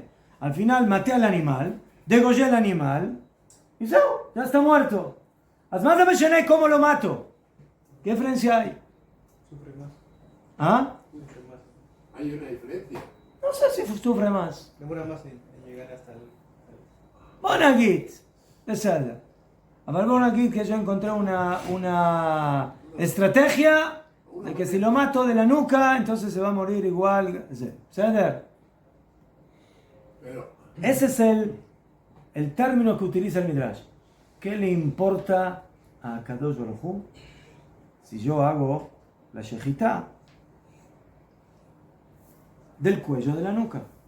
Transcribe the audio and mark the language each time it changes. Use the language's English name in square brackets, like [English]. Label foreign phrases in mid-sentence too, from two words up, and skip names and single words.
[Spanish] Al final maté al animal, degollé al animal y ya está muerto. Más de me llené, ¿cómo lo mato? ¿Qué diferencia hay? Sufre más. ¿Ah? Sufre más. Hay una diferencia. No sé si sufre más. Demora más en llegar hasta el... Bonagit, [Hebrew] בסדר. אבל בוא נגיד [Spanish] que yo encontré una estrategia de que si lo mato de la nuca, entonces se va a morir igual. ¿בסדר? Pero Ese es el término que utiliza el Midrash. ¿Qué le importa a Kadosh Baruj Hu si yo hago la shejitá del cuello de la nuca?